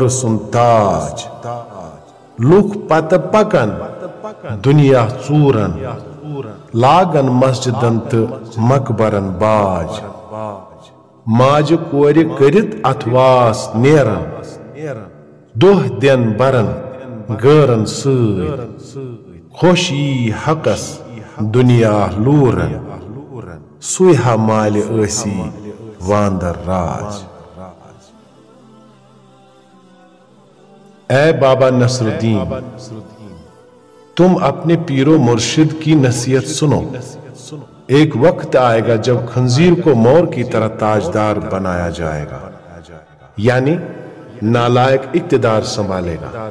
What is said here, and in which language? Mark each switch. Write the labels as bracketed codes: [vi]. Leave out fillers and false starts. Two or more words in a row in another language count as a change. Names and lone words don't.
[ks] سُنٛد تاج لُکھ پتہ پکن دنیا ژوٗرن لاگن مسجدن تہٕ مقبرن باج ماجہ کورِ کٔرِتھ اتھواس نیرن دۄہ دِن برن غٲرن سۭتۍ خوش یی حقس دنیا لورن سُے ہا مالہِ ٲسی واندر راج۔ [ur] اے بابا نصر الدین، تم اپنے پیر و مرشد کی نصیحت سنو۔ ایک وقت آئے گا جب خنزیر کو مور کی طرح تاجدار بنایا جائے گا، یعنی نالائق اقتدار سنبھالے گا۔